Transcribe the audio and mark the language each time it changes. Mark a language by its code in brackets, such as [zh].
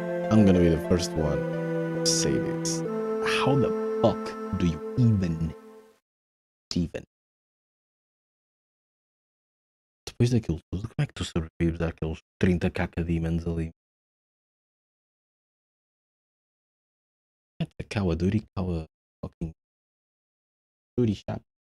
[en] I'm gonna be the first one to say this. How the fuck do you even [pt] depois daquilo tudo, como é que tu sobrevives àqueles 30 caca demons ali? [en] A cow duty, cow fucking duty shop.